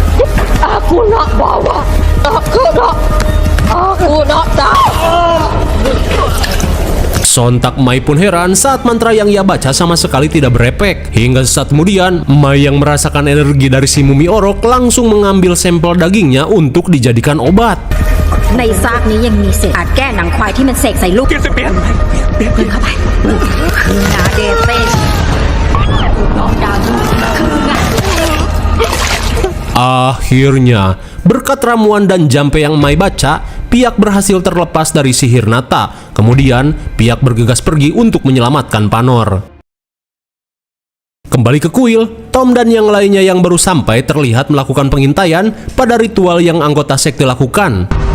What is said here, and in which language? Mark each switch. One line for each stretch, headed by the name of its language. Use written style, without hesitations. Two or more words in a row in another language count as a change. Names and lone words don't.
Malay: Aku nak bawa. Aku nak tahu.
Indonesian: Sontak Mai pun heran saat mantra yang ia baca sama sekali tidak berefek. Hingga sesaat kemudian, Mai yang merasakan energi dari si mumi orok langsung mengambil sampel dagingnya untuk dijadikan obat.
Thai: ในซากนี้ยังมีเศษอาจแก้หนังควายที่มันเสกใส่ลูกเปลี่ยนเข้าไปคืองาเดเต้น้องดาวคืองา
Indonesian: Akhirnya, berkat ramuan dan jampe yang Mai baca, Piak berhasil terlepas dari sihir Nata. Kemudian, Piak bergegas pergi untuk menyelamatkan Panor. Kembali ke kuil, Tom dan yang lainnya yang baru sampai terlihat melakukan pengintaian pada ritual yang anggota sekte lakukan.